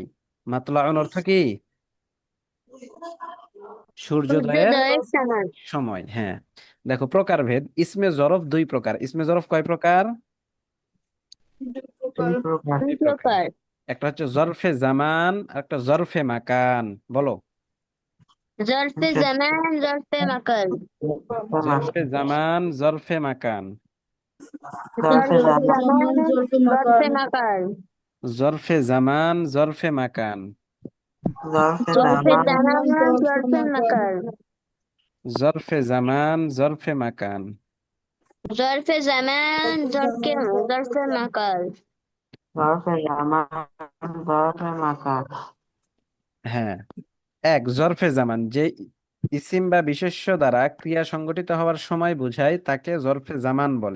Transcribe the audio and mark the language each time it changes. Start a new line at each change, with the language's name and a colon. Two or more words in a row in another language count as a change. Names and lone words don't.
Bangla: মাতলাউন অর্থ কি? সূর্যোদয়ের সূর্যোদয়ের সময়। সময়, হ্যাঁ। দেখো, প্রকারভেদ,
Arabic: اسم ظرف
Bangla: দুই প্রকার।
Arabic: اسم ظرف
Bangla: কয় প্রকার? দুই প্রকার। দুই দুই প্রকার। প্রকার। একটা হচ্ছে
Arabic: ظرف زمان,
Bangla: আর একটা
Arabic: ظرف مكان.
Bangla: বলো।
Arabic: ظرف زمان، ظرف مكان. ظرف زمان، ظرف مكان. জরফে জরফে জরফে জামান জামান, زمان ظرف مكان. জরফে মাকান। ظرف زمان، ظرف مكان. জরফে জরফে জরফে জামান জামান, زمان ظرف জরফে মাকান। মাকান। ظرف زمان، ظرف مكان. ظرف زمان، ظرف مكان. ظرف زمان ظرف مكان.
Bangla: হ্যাঁ, এক
Arabic: ظرف زمان,
Bangla: যে ইসিম বা বিশেষ্য দ্বারা ক্রিয়া সংগঠিত হওয়ার সময় বোঝায় তাকে
Arabic: ظرف زمان
Bangla: বলে।